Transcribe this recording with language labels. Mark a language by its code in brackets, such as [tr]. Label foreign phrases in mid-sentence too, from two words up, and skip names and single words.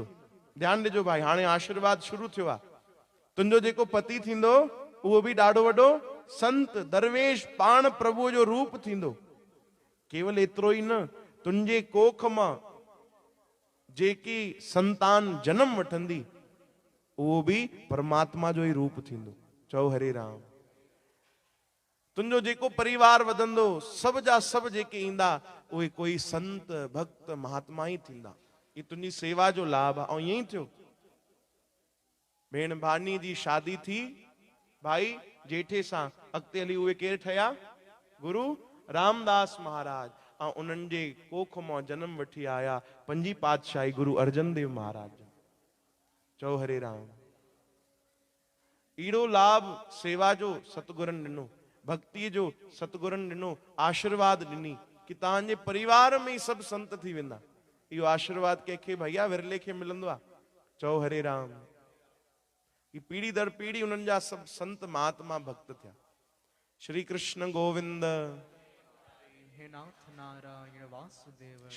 [sd] ध्यान ॾिजो भाई, हाणे आशीर्वाद शुरू थियो आहे। तुंहिंजो जेको पति थींदो उहो भी ॾाढो वॾो संत दरवेश पाण प्रभु जो रूप थींदो। केवल एतिरो ई न, तुंहिंजे कोख मां जेकी संतान जन्म वठंदी उहो भी परमात्मा जो ही रूप थींदो। चओ हरे राम। तुंहिंजो जेको परिवार वधंदो, सब जा सब जेके ईंदा उहे कोई संत भक्त महात्मा ही थींदा। ये तुंहिंजी सेवा जो लाभ आहे। ऐं ईअं ई थियो। भेण भानी जी शादी थी भाई जेठे सां। अॻिते हली उहे केरु ठहिया? गुरु रामदास महाराज। ऐं उन्हनि जे कोख मां जन्म वठी आया पंजी पातशाही गुरु अर्जन देव महाराज। चओ हरे राम। ईड़ो लाभ सेवा जो सतगुरन ॾिनो, भक्ति जो सतगुरन ॾिनो, आशीर्वाद ॾिनी कि तव्हांजे परिवार में ही सब संत थी वेंदा। इहो आशीर्वाद कंहिंखे भैया विरले खे मिलंदो आहे। चओ हरे राम। कि पीढ़ी दर पीढ़ी उन्हनि जा सब संत महात्मा भक्त थिया। श्री कृष्ण गोविंद। हे नाथ नारायण वासुदेव।